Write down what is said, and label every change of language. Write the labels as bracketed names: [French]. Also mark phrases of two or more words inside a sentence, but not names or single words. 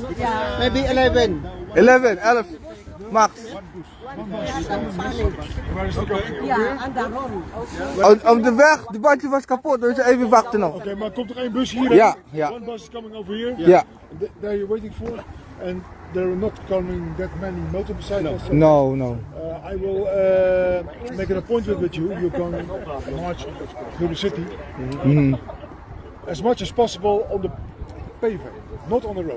[English] Maybe 11. 11. Max. [Dutch] Op de weg, de bandje was kapot, dus even wachten nog. Oké, maar komt er één bus hier? Ja, ja. [English] One bus is coming over here. [Dutch] Ja. [English] There you're waiting for, and there are not coming that many motorcycles. No. I will make an appointment with you. You're going to march through the city as much as possible on the pavement, not on the road.